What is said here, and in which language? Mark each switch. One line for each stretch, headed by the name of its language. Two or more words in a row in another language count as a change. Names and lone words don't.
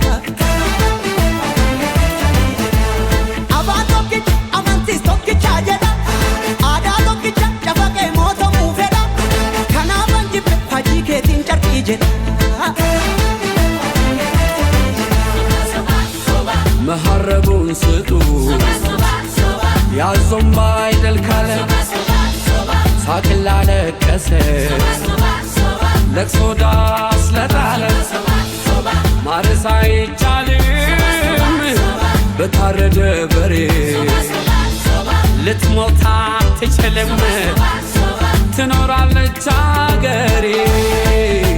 Oromo: afaan tokkicha amantiis tokkicha jedha aadaa tokkicha cafaqee mootumuu fedha kanaafan jibbe fakkii keetiin carqii jedha
Amharic: መሐረቡን ስጡ ያዞምባ አይደል ካለ ሳቅላ ለቀሰ ለቅሶ ዳስ ለጣለ ማረስ አይቻልም በታረደ በሬ ልትሞት አትችልም ትኖራለች አገሬ